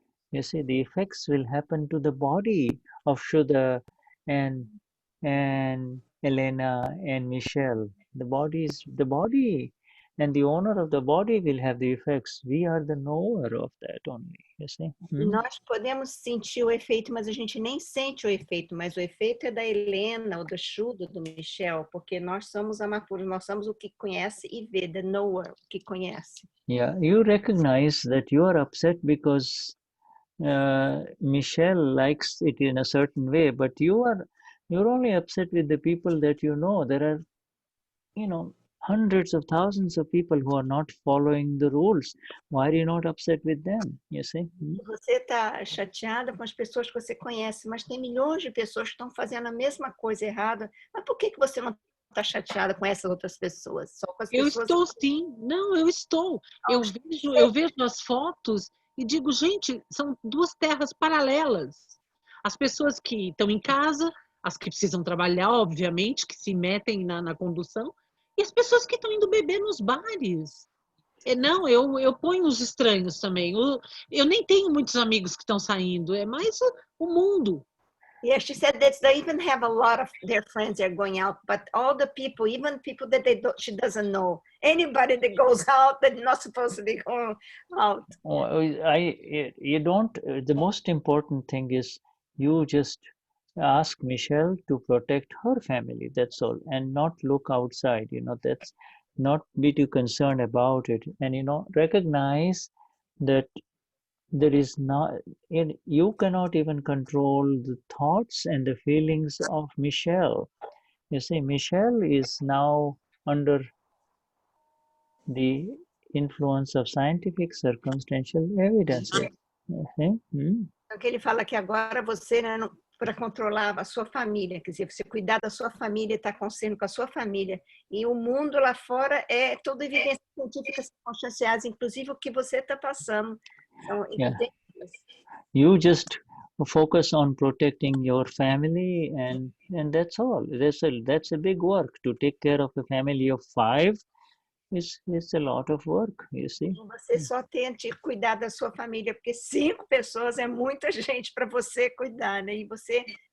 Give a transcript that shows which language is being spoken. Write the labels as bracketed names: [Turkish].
[English] You see, the effects will happen to the body of Shuddha and Elena and Michelle. The body and the owner of the body will have the effects. We are the knower of that only, you see. [Portuguese] Nós podemos sentir o efeito, mas a gente nem sente o efeito, mas o efeito é da Helena, ou do Shuddha, do Michelle, porque nós somos amapuros, nós somos o que conhece e vê, [English] the knower, [Portuguese] o que conhece. [English] Yeah, you recognize that you are upset because Michelle likes it in a certain way, but you're only upset with the people that you know. There are, hundreds of thousands of people who are not following the rules. Why are you not upset with them? You see? [Portuguese] Você está chateada com as pessoas que você conhece, mas tem milhões de pessoas que estão fazendo a mesma coisa errada. Mas por que você não está chateada com essas outras pessoas? Só com as pessoas... estou sim. Não, eu estou. Eu vejo as fotos e digo, gente, são duas terras paralelas. As pessoas que estão em casa, as que precisam trabalhar, obviamente, que se metem na condução, e as pessoas que estão indo beber nos bares. Não, eu ponho os estranhos também. Eu nem tenho muitos amigos que estão saindo, é mais o mundo. [English] Yeah, she said that they even have a lot of their friends that are going out, but all the people, even people that she doesn't know, anybody that goes out that's not supposed to be going out. Oh, you don't. The most important thing is you just ask Michelle to protect her family. That's all, and not look outside. That's not be too concerned about it, and recognize that there is not. You cannot even control the thoughts and the feelings of Michelle. You see, Michelle is now under the influence of scientific circumstantial evidences. Okay? [Portuguese] Então, que ele fala que agora você, né, para controlar a sua família, quer dizer, você cuidar da sua família, estar consciente com a sua família. E o mundo lá fora é toda evidência científica circunstanciais, inclusive o que você está passando. São [English] Yeah. [Portuguese] evidências. [English] You just focus on protecting your family, and that's all. That's a big work. To take care of a family of 5 is a lot of work, you see. [Portuguese] Você só tente cuidar da sua família, porque 5 pessoas é muita gente para você cuidar, né? E você